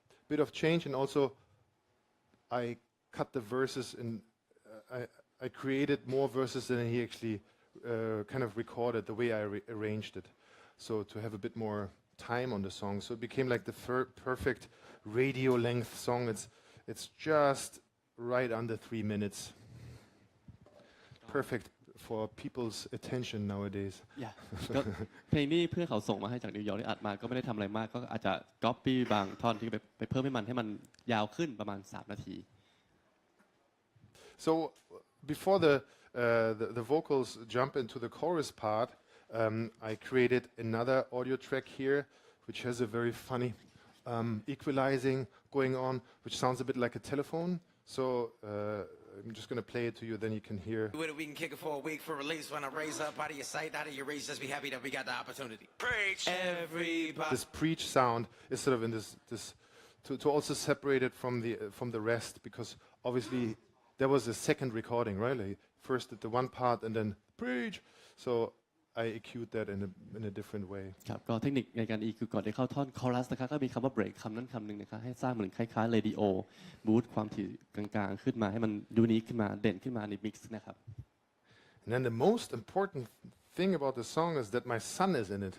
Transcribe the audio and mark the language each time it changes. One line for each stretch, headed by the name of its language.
English: bit of change, and also I cut the verses and I created more verses than he actually kind of recorded the way I arranged it. So to have a bit more time on the song, so it became like the perfect radio length song. It's just right under 3 minutes. Perfect for people's attention nowadays.
Thai: ก็เพลงนี้เพื่อนเขาส่งมาให้จากนิวยอร์กที่อัดมาก็ไม่ได้ทำอะไรมากก็อาจจะก๊อปปี้บางท่อนที่ไปเพิ่มให้มันยาวขึ้นประมาณ3 นาที
English: So before the vocals jump into the chorus part, I created another audio track here, which has a very funny equalizing going on, which sounds a bit like a telephone. So I'm just going to play it to you, then you can hear. We can kick it for a week for release. When I raise up out of your sight, out of your reach, just be happy that we got the opportunity. Preach. Everybody. This preach sound is sort of in this to also separate it from the rest, because obviously there was a second recording, right? Like first did the one part and then preach. So I EQ'd that in a different way.
Thai: ครับก็เทคนิคในการ EQ ก่อนที่เข้าท่อนคอรัสนะครับก็มีคำว่า break คำนั้นคำหนึ่งนะครับให้สร้างเหมือนคล้ายๆ radio บูสต์ความถี่กลางๆขึ้นมาให้มันยูนิคขึ้นมาเด่นขึ้นมาใน mix นะครับ
English: And then the most important thing about the song is that my son is in it.